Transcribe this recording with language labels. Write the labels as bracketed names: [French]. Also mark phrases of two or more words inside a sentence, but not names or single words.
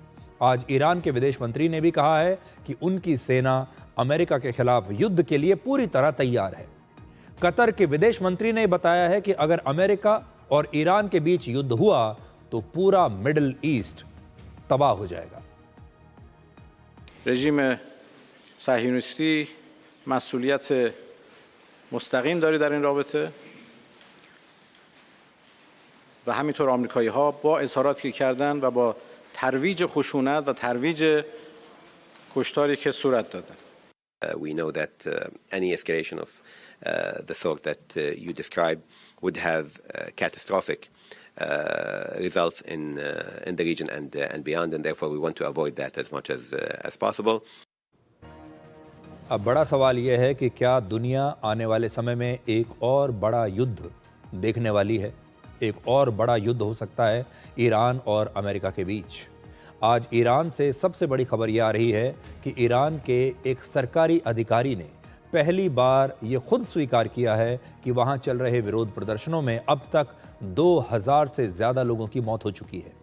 [Hindi] आज ईरान के विदेश मंत्री ने भी कहा है कि उनकी सेना अमेरिका के खिलाफ युद्ध के लिए पूरी तरह तैयार है। कतर के विदेश मंत्री ने बताया है कि अगर अमेरिका और ईरान के बीच युद्ध हुआ तो पूरा मिडिल ईस्ट तबाह हो जाएगा। [Persian] رژیم صهیونیستی مسئولیت مستقیم داره در این رابطه و همینطور آمریکایی ها با اظهاراتی که کردن و با ترویج خشونت و ترویج کشتاری که صورت دادن. [English] We know that any escalation of the sort that you described would have catastrophic results in the region and beyond, and therefore we want to avoid that as much as possible. [Hindi] अब बड़ा सवाल यह है कि क्या दुनिया आने वाले समय में एक और बड़ा युद्ध देखने वाली है? एक और बड़ा युद्ध हो सकता है ईरान और अमेरिका के बीच। आज ईरान से सबसे बड़ी खबर यह आ रही है कि ईरान के एक सरकारी अधिकारी ने पहली बार ये खुद स्वीकार किया है कि वहाँ चल रहे विरोध प्रदर्शनों में अब तक 2000 से ज़्यादा लोगों की मौत हो चुकी है।